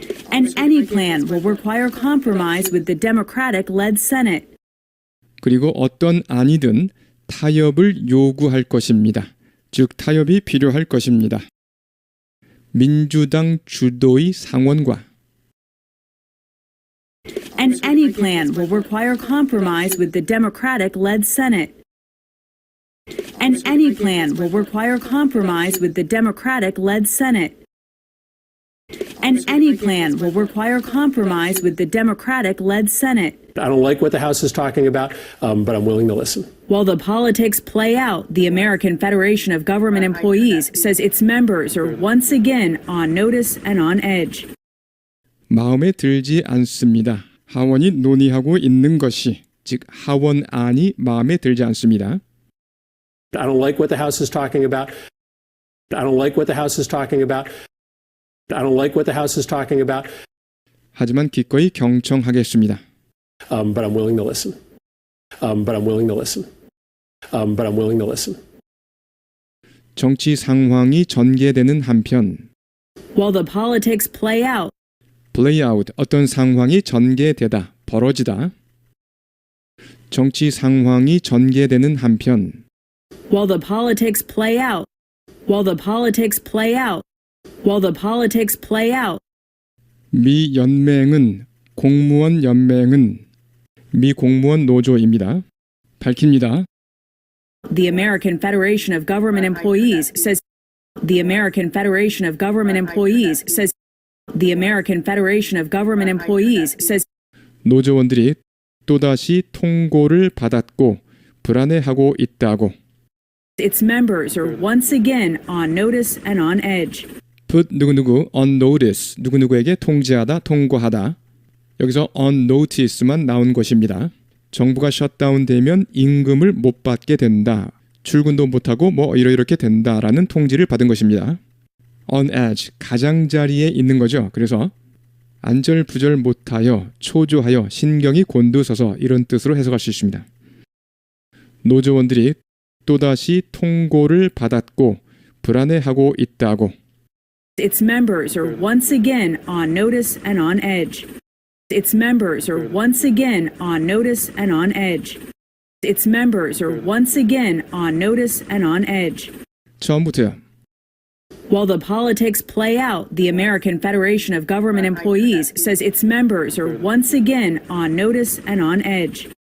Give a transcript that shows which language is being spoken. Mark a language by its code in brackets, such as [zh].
[en] And any plan will require compromise with the Democratic-led Senate. [ko] 그리고 어떤 안이든 타협을 요구할 것입니다. 즉 타협이 필요할 것입니다. 민주당 주도의 상원과 [en] And any plan will require compromise with the Democratic-led Senate. And any plan will require compromise with the Democratic-led Senate. And any plan will require compromise with the Democratic-led Senate. I don't like what the House is talking about, but I'm willing to listen. While the politics play out, the American Federation of Government Employees says its members are once again on notice and on edge. [ko] 마음에 들지 않습니다. 하원이 논의하고 있는 것이, 즉 하원안이 마음에 들지 않습니다. [en] I don't like what the House is talking about, I don't like what the House is talking about. I don't like what the House is talking about. [ko] 하지만 기꺼이 경청하겠습니다. [en] But I'm willing to listen. But I'm willing to listen. But I'm willing to listen. [ko] 정치 상황이 전개되는 한편 [en] While the politics play out, play out [ko] 어떤 상황이 전개되다, 벌어지다. 정치 상황이 전개되는 한편 [en] while the politics play out, while the politics play out, while the politics play out, [ko] 미 연맹은 공무원 연맹은 미 공무원 노조입니다. 밝힙니다. [en] the American Federation of Government Employees says the American Federation of Government Employees says the American Federation of Government Employees says [ko] 노조원들이 또다시 통고를 받았고 불안해하고 있다고. [en] its members are once again on notice and on edge. [ko] put 누구누구 [en] on notice [ko] 누구누구에게 통지하다 통고하다. 여기서 [en] on notice [ko] 만 나온 것입니다. 정부가 셧다운되면 임금을 못 받게 된다. 출근도 못하고 뭐 이렇게 된다라는 통지를 받은 것입니다. [en] on edge [ko] 가장자리에 있는 거죠. 그래서 안절부절 못하여 초조하여 신경이 곤두서서 이런 뜻으로 해석할 수 있습니다. 노조원들이 또다시 통고를 받았고 불안해하고 있다고. [en] Its members are once again on notice and on edge. Its members are once again on notice and on edge. Its members are once again on notice and on edge. [ko] 처음부터요. [en] While the politics play out, the American Federation of Government Employees says its members are once again on notice and on edge.